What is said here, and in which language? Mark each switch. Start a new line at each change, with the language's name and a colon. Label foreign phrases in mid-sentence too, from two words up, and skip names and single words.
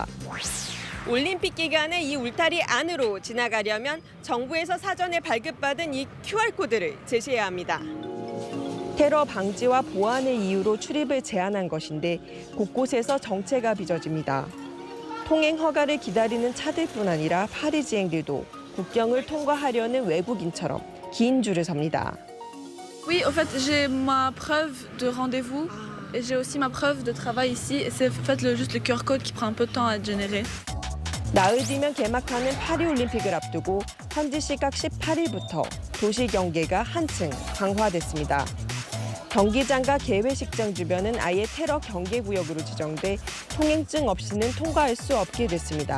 Korean: 올림픽 기간에 이 울타리 안으로 지나가려면 정부에서 사전에 발급받은 이 QR코드를 제시해야 합니다. 테러 방지와 보안을 이유로 출입을 제한한 것인데 곳곳에서 정체가 빚어집니다. 통행 허가를 기다리는 차들뿐 아니라 파리지앵들도 국경을 통과하려는 외국인처럼 긴 줄을 섭니다.
French: Oui, en fait, j'ai ma preuve de rendez-vous et j'ai aussi ma preuve de travail ici. Et c'est en fait juste le QR code qui prend un peu de temps à être généré.
Korean: 나흘 뒤면 개막하는 파리올림픽을 앞두고 현지 시각 18일부터 도시 경계가 한층 강화됐습니다. 경기장과 개회식장 주변은 아예 테러 경계구역으로 지정돼 통행증 없이는 통과할 수 없게 됐습니다.